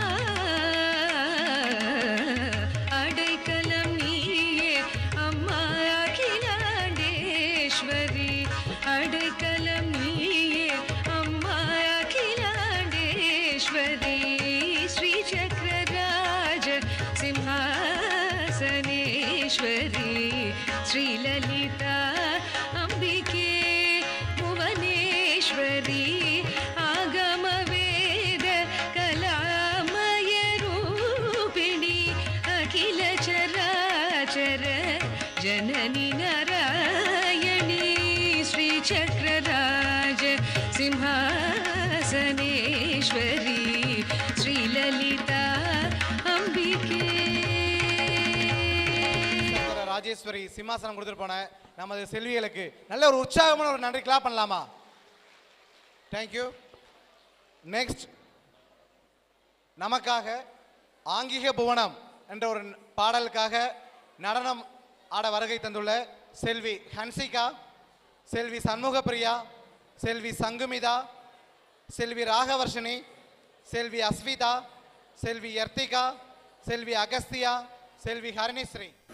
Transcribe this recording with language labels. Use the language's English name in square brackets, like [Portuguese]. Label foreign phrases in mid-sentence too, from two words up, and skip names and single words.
[Tamil] அடைக்கலம் நீயே அம்மா அகிலாண்டேஸ்வரி அடைக்கலம் நீயே அம்மா அகிலாண்டேஸ்வரி ஸ்ரீ சக்கரராஜ சிம்ஹாசனேஸ்வரி ஸ்ரீலலிதா அம்பிகே புவனேஸ்வரி ஆகமவேத கலாமய ரூபிணி அகில சராசர ஜனனி நாராயணி ஸ்ரீசக்ரராஜ சிம்ஹாசனேஸ்வரி ஸ்ரீலலிதா அம்பிகே ராஜேஸ்வரி சிம்மாசனம் கொடுத்துட்டு போன நமது செல்விகளுக்கு நல்ல ஒரு உற்சாகமான ஒரு நன்றி கிளாப் பண்ணலாமா? தேங்க்யூ. நெக்ஸ்ட் நமக்காக ஆங்கிக புவனம் என்ற ஒரு பாடலுக்காக நடனம் ஆட வருகை தந்துள்ள செல்வி ஹன்சிகா, செல்வி சண்முகப்பிரியா, செல்வி சங்குமிதா, செல்வி ராகவர்ஷினி, செல்வி அஸ்விதா, செல்வி யர்த்திகா, செல்வி அகஸ்தியா, செல்வி ஹரிணிஸ்ரீ.